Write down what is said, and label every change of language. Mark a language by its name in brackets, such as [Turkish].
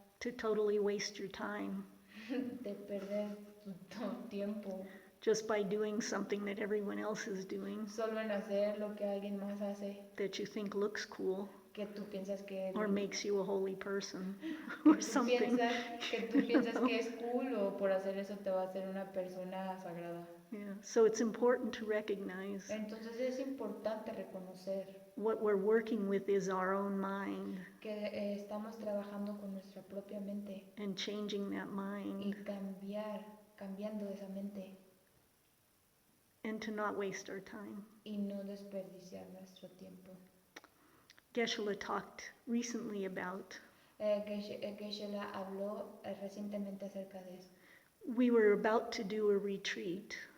[English] to totally waste your time [Spanish] de perder tu tiempo [English] just by doing something that everyone else is doing [Spanish] solo en hacer lo que alguien más hace, [English] that you think looks cool [Spanish] que tú piensas que [English] or makes you a holy person or something. [Spanish] que tú piensas que es cool o por hacer eso te va a hacer una persona sagrada. [English] Yeah. So it's important to recognize [Spanish] Entonces es importante reconocer [English] what we're working with is our own mind [Spanish] que estamos trabajando con nuestra propia mente [English] and changing that [Spanish] y [English] mind [Spanish] cambiando esa mente [English] and to not waste our time. [Spanish] y no desperdiciar nuestro tiempo. [English] Geshe talked recently about [Spanish] Geshe habló recientemente acerca de eso. [English] we were about to do a retreat